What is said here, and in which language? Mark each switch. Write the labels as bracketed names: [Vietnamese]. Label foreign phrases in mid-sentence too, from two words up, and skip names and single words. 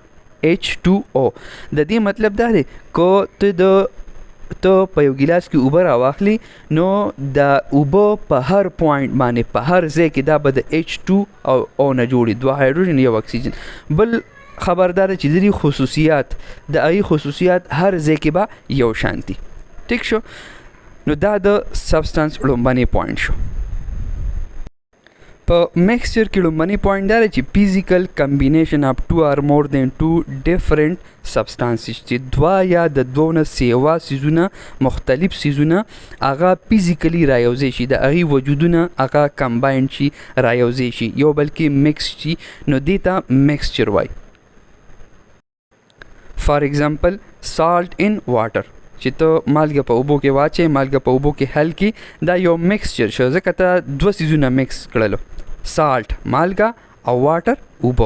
[Pashto] د دې مطلب دا دی که ته په یو ګیلاس کې اوبه راواخلي، نو د اوبه په هر پوینټ باندې په هر ځای کې دا به د H2O نه جوړي، دوه هایدروجن یو اکسیجن. بل خبردار چې د دې خصوصیات، د هغې خصوصیات هر ځای کې به یو شانتي. ټیک شو، نو دا د سبسټانس لومبنی پوینټ شو. په میکسچر کې لومبنی پوینټ دا دی چې [English] physical combination of 2 or more than 2 different substances, [Pashto] چې دوه یا د دوه نه سیوا سیزونه، مختلف سیزونه هغه فزیکلی رایوځای شي، د هغې وجودونه هغه کمباینډ شي، رایوځای شي، یو بل کې مکس شي، نو دې ته میکسچر وایي. [English] for example salt in water, [Pashto] چې ته مالګه په اوبو کې واچې، مالګه په اوبو کې حل کړي، دا یو میکسچر شو، ځکه ته دوه سیزونه مکس کړلو، سالټ مالګه او واټر اوبه.